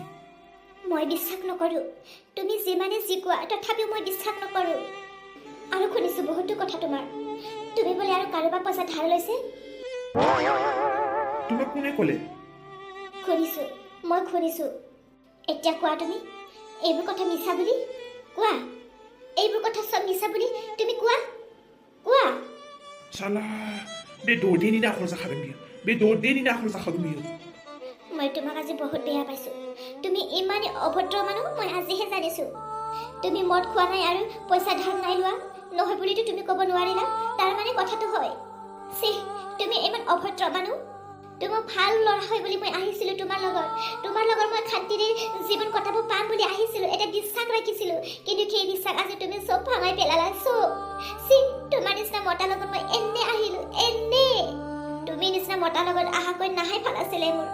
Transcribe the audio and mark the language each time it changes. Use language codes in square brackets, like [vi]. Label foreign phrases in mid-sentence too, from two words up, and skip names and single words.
[as] মই বিশ্বাস নকৰো তুমি যিমানে যি কোৱা তথাপিও মই বিশ্বাস নকৰো আৰু শুনিছো বহুতো কথা তোমাৰ তুমি বোলে আৰু কাৰোবাৰ পইচা ধাৰ লৈছে তোমাক কোনে ক'লে শুনিছো এতিয়া কোৱা তুমি এইবোৰ কথা মিছা বুলি কোৱা এইবোৰ কথা সব মিছা বুলি তুমি কোৱা [brx] শালা बे दरदेनि नाखर जाखादों बियो बे दरदेनि नाखर जाखादों बियो [as] মই তোমাক আজি বহুত বেয়া পাইছো তুমি ইমানে অভদ্ৰ মানুহ মই আজিহে জানিছো তুমি মদ খোৱা নাই আৰু পইচা ধাৰ নাই লোৱা নহয় বুলিতো তুমি ক'ব নোৱাৰিলা তাৰ মানে কথাটো হয় তুমি ইমান অভদ্ৰ মানুহ তুমি ভাল ল'ৰা হয় বুলি মই আহিছিলো তোমাৰ লগত মই শান্তিৰে জীৱন কটাব পাম বুলি আহিছিলো এটা বিশ্বাস ৰাখিছিলো কিন্তু সেই বিশ্বাস আজি তুমি সব ভাঙাই পেলালা তোমাৰ নিচিনা মতাৰ লগত মই এনে আহিলো এনে তুমি নিচিনা মতাৰ লগত আহাকৈ নাহাই ভাল আছিলে মোৰ